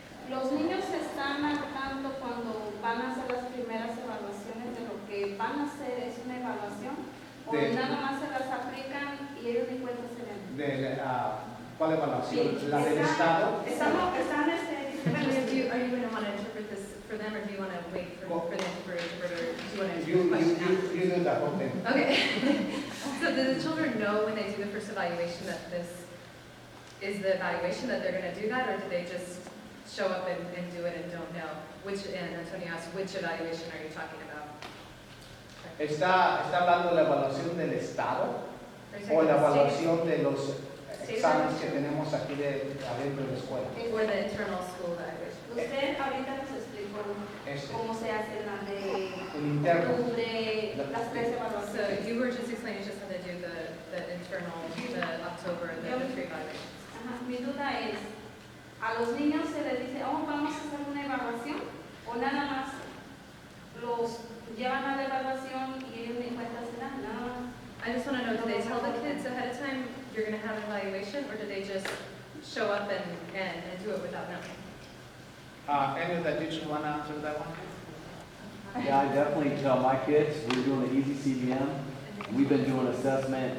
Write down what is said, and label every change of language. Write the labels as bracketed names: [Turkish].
[Spanish] Los niños se están hartando cuando van a hacer las primeras evaluaciones de lo que van a hacer es una evaluación o nada más se las aplican y ellos ni cuenta se dan. ¿Cuál evaluación? ¿La del Estado? Están [English] Are you going to want to interpret this for them, or do you want to wait for them for interpreter? Do you want to You question do the whole thing. Okay. So do the children know when they do the first evaluation that this is the evaluation, that they're going to do that, or do they just show up and do it and don't know? And Antonio asked, which evaluation are you talking about? [Spanish] ¿Está hablando de la evaluación del Estado o la evaluación de los exámenes que tenemos aquí adentro de la escuela? [English] Or the internal school evaluation? [Spanish] Usted ahorita nos explicó cómo se hace la de El interno. octubre, las 3 [English] So [Spanish] evaluaciones. [English] you were just explaining just how to do the internal, the October, and the 3 evaluations. [Spanish] Ajá, mi duda es, a los niños se les dice, oh, vamos a hacer una evaluación, o nada más los llevan a la evaluación y ellos ni cuenta se dan, nada más. [English] I just want to know, do they tell the kids ahead of time you're going to have an evaluation, or do they just show up and do it without knowing? Any of the teachers want to answer that one? Yeah, I definitely tell my kids, we're doing the easy CBM. We've been doing assessment.